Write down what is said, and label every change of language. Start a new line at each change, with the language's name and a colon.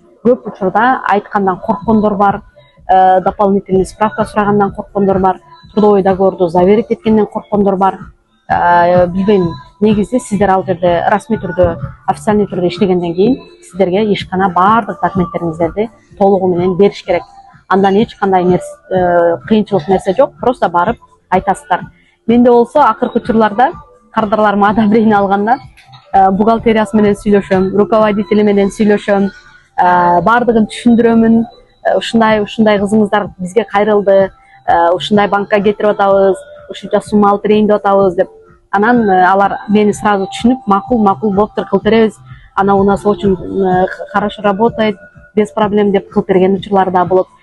Kyrgyz: Көп учурда айткандан корккондор бар, дополнительный справка сурагандан корккондор бар, трудовой договорду заверить эткенден корккондор бар. Билбейм, негизи сиздер ал жерде расмий түрдө, официальный түрдө иштегенден кийин сиздерге ишкана бардык документтериңиздерди толугу менен бериш керек. Андан эч кандай кыйынчылык нерсе жок, просто барып айтасыздар. Менде болсо акыркы учурларда кардарларым одобрение алганда бухгалтериясы менен сүйлөшөм, руководители менен сүйлөшөм, бардыгын түшүндүрөмүн, ушундай кызыңыздар бизге кайрылды, ушундай банкка кетирип атабыз, ушунча сумма алып берейин деп атабыз деп. Анан алар мени сразу түшүнүп, макул болуптур, кылып беребиз.
Russian: Она у нас очень хорошо работает, без проблем
Kyrgyz: деп кылып берген учурлар да болот.